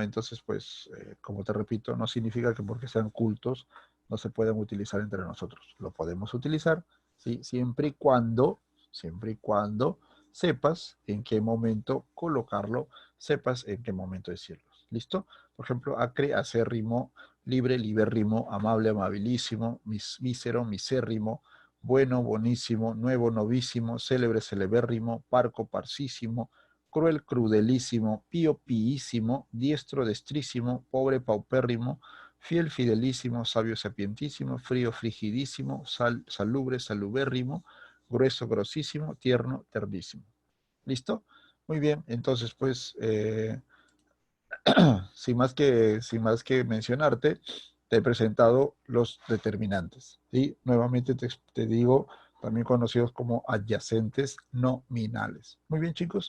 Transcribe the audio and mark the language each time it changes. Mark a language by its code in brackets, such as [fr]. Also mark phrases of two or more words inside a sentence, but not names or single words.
[es] Entonces, pues, como te repito, no significa que porque sean cultos no se puedan utilizar entre nosotros. Lo podemos utilizar, ¿sí? Siempre y cuando sepas en qué momento colocarlo, sepas en qué momento decirlo. ¿Listo? Por ejemplo, acre, acérrimo, libre, libérrimo, amable, amabilísimo, mísero, misérrimo, bueno, bonísimo, nuevo, novísimo, célebre, celebérrimo, parco, parcísimo, cruel, crudelísimo, pío, piísimo, diestro, destrísimo, pobre, paupérrimo, fiel, fidelísimo, sabio, sapientísimo, frío, frigidísimo, salubre, salubérrimo, grueso, grosísimo, tierno, terdísimo. ¿Listo? Muy bien, entonces pues sin más que mencionarte, te he presentado los determinantes. ¿Sí? Nuevamente te digo, también conocidos como adyacentes nominales. Muy bien, chicos.